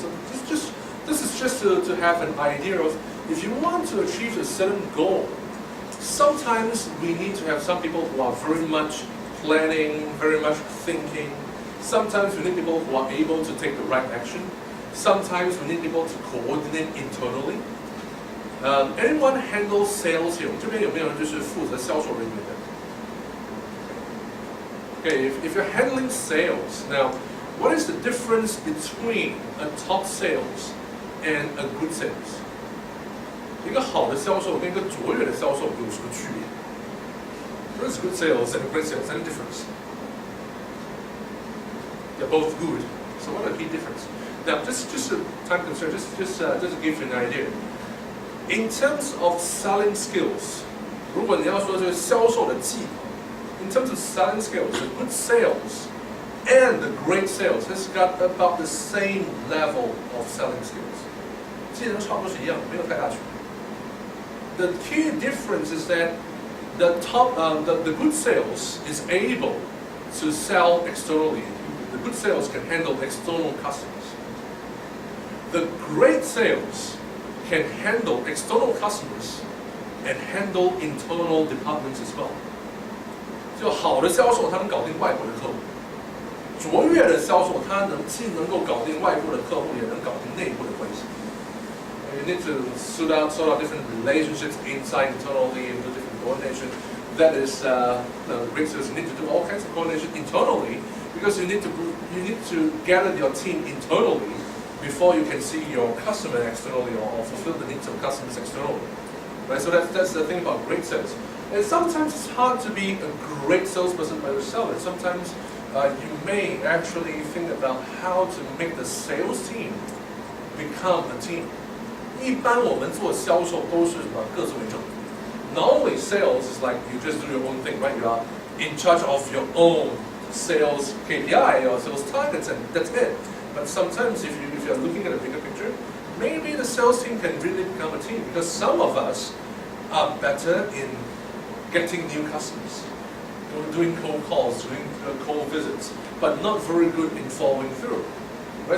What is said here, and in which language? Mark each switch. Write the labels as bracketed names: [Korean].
[English] So this is just to have an idea of, if you want to achieve a certain goal, sometimes we need to have some people who are very much planning, very much thinking. Sometimes we need people who are able to take the right action. Sometimes we need people to coordinate internally. Anyone handle sales here? [Chinese] 这边有没有人就是负责销售人员的？ [English] Okay, if you're handling sales, now, what is the difference between a top sales and a good sales? [Chinese] 一个好的销售跟一个卓越的销售有什么区别？ [English] What is good sales and great sales? Any difference? They're both good. So what are the key differences? Now, just a time concern, just to give you an idea. In terms of selling skills, [Chinese] 如果你要说这个销售的技巧 [English] in terms of selling skills, the good sales and the great sales has got about the same level of selling skills. [Chinese] 技能差不多是一样的，没有太大区别。 [English] The key difference is that the good sales is able to sell externally. The good sales can handle external customers. The great sales can handle external customers and handle internal departments as well. [Chinese] 就好的销售，他能搞定外国的客户；卓越的销售，他既能够搞定外部的客户，也能搞定内部的关系。 [English] You need to sort out different relationships inside, internally, and do different coordination. That is, great sales. You need to do all kinds of coordination internally because you need to gather your team internally before you can see your customer externally or fulfill the needs of customers externally. Right? So that's the thing about great sales. And sometimes it's hard to be a great salesperson by yourself. And sometimes you may actually think about how to make the sales team become a team. [Chinese] 一般我们做销售都是什么各自为政。 [English] Normally sales is like you just do your own thing, right? You are in charge of your own sales KPI or sales targets, and that's it. But sometimes if you're looking at a bigger picture, maybe the sales team can really become a team because some of us are better in getting new customers, doing cold calls, doing cold visits, but not very good in following through. Right?